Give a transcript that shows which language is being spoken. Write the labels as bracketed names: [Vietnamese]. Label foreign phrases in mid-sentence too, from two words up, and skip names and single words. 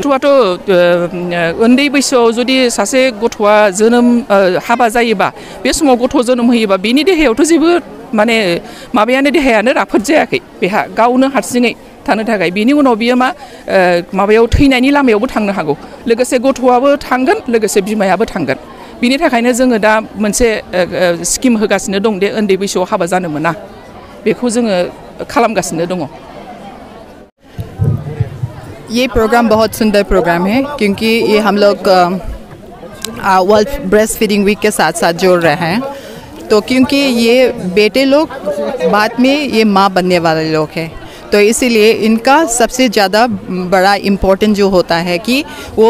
[Bodo] गथ'आथ' उन्दै बैसोआव जुदि सासे गथ'आ हाबा जायोबा बे समाव गथ' जोनोम होयोबा बेनि देहायावथ' जेबो माने देहायानो राफोद जायाखै, बेहा गावनो हारसिङै थाबथानो थाखाय बिनि उनाव बियो माबायाव थैनायनि लामायावबो थांनो हागौ लोगोसे गथ'आबो थांगोन लोगोसे बिमायाबो थांगोन बिनि थाखायनो जोङो दा मोनसे स्किम होगासिनो दं दे उन्दै बैसोआव हाबा जानो मोना बेखौ जोङो खालामगासिनो दङ। [Hindi] ये प्रोग्राम बहुत सुंदर प्रोग्राम है क्योंकि ये हम लोग वर्ल्ड ब्रेस्ट फीडिंग वीक के साथ साथ जोड़ रहे हैं। तो क्योंकि ये बेटे लोग बाद में ये माँ बनने वाले लोग हैं तो इसीलिए इनका सबसे ज़्यादा बड़ा इम्पोर्टेंट जो होता है कि वो